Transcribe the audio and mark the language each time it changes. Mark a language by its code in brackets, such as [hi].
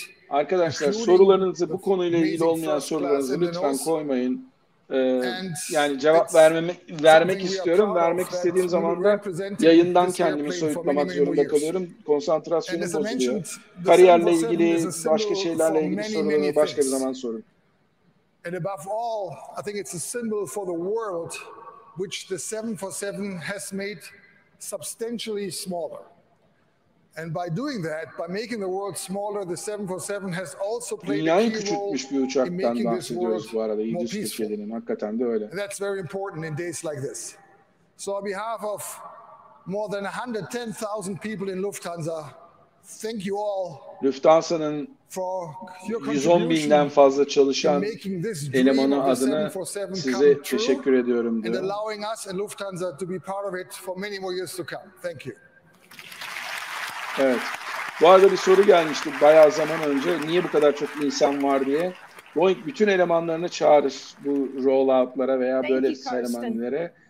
[tr] Arkadaşlar sorularınızı bu konuyla ilgili olmayan sorularınızı lütfen koymayın. Yani cevap vermek istiyorum. Vermek istediğim zaman da yayından kendimi soyutlamak zorunda kalıyorum. Konsantrasyonum bozuluyor. Kariyerle ilgili, başka şeylerle ilgili soruları başka bir zaman sorun. [en] And above all, I think it's a symbol for the world, which the 747 has made substantially smaller. And by doing that, by making the world smaller, the 747 has also played a key role in making this world more peaceful. [tr] Hakikaten de öyle. [en] And that's very important in days like this. So on behalf of more than 110,000 people in Lufthansa, thank you all. [tr] Lufthansa'nın 110.000'den fazla çalışan elemanı adına size teşekkür ediyorum diyor. [en] And allowing us and Lufthansa to be part of it for many more years to come. Thank you. [tr] Evet. Bu arada bir soru gelmişti bayağı zaman önce. Niye bu kadar çok insan var diye. Boeing bütün elemanlarını çağırır bu rollout'lara veya böyle seremonilere.